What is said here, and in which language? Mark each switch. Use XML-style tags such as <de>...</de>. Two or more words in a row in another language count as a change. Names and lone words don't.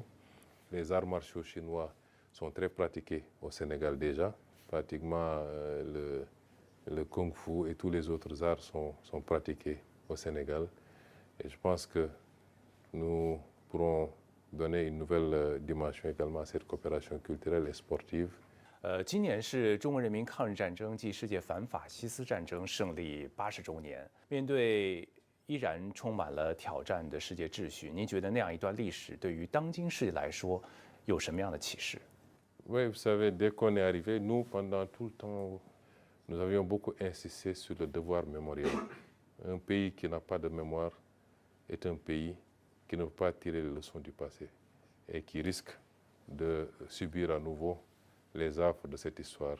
<fr>Les arts martiaux chinois sont très pratiqués au Sénégal déjà. Pratiquement le kung fu et tous les autres arts sont pratiqués au Sénégal. Et je pense que nous pourrons donner une nouvelle dimension également à cette coopération culturelle et sportive.</fr> <zh>今年是中国人民抗日战争暨世界反法西斯战争胜利80周年。面对依然充满了挑战的世界秩序，您觉得那样一段历史对于当今世界来说有什么样的启示？</zh> <fr>Oui, vous savez, dès qu'on est arrivé, nous, pendant tout le temps, nous avions beaucoup insisté sur le devoir mémoriel. Un pays qui n'a pas de mémoire est un pays qui ne peuvent pas tirer les leçons du passé et qui risquent de subir à nouveau les affres de cette histoire.</fr>